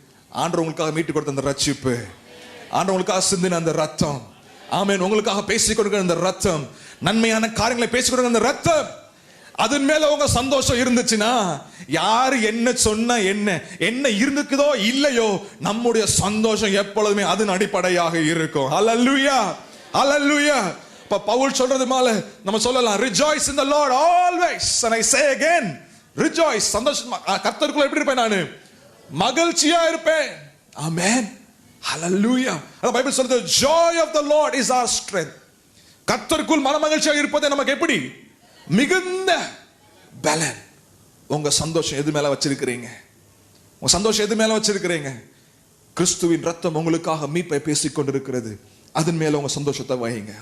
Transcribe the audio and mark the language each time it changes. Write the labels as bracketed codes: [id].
[ta] ஆண்டவர் உங்களுக்காக மீட்டு கொடுத்த அந்த ரட்சிப்பு, ஆண்டவர் உங்களுக்காக சிந்தின அந்த ரத்தம், ஆமென், உங்களுக்காக பேசிக் கொடுக்கிற அந்த ரத்தம், நன்மையான காரியங்களை பேசிக் கொடுக்கிற அந்த ரத்தம், அதன் மேல உங்க சந்தோஷம் இருந்துச்சுன்னா யாரு என்ன சொன்ன என்ன இருந்துக்குதோ இல்லையோ, நம்முடைய சந்தோஷம் எப்பொழுதுமே அதன் அடிப்படையாக இருக்கும். ஹல்லேலூயா, ஹல்லேலூயா. இப்ப பவுல் சொல்றது மேல நம்ம சொல்லலாம், [en] rejoice in the Lord always, and I say again rejoice. [ta] சந்தோஷமா கர்த்தருக்குள்ள எப்படி இருப்பேன்? நானு மகிழ்ச்சியா இருப்பேன். ஆமென், ஹல்லேலூயா. அந்த பைபிள் சொல்றது [en] joy of the Lord is our strength. [ta] கர்த்தருக்குள் மன மகிழ்ச்சியாக இருப்பது நமக்கு எப்படி? மிகுந்த பலன். உங்க சந்தோஷம் எது மேல வச்சிருக்கிறீங்க? உங்க சந்தோஷம் எது மேல வச்சிருக்கிறீங்க? கிறிஸ்துவின் ரத்தம் உங்களுக்காக மீட்பை பேசிக் கொண்டிருக்கிறது, அதன் மேல உங்க சந்தோஷத்தை வைங்க.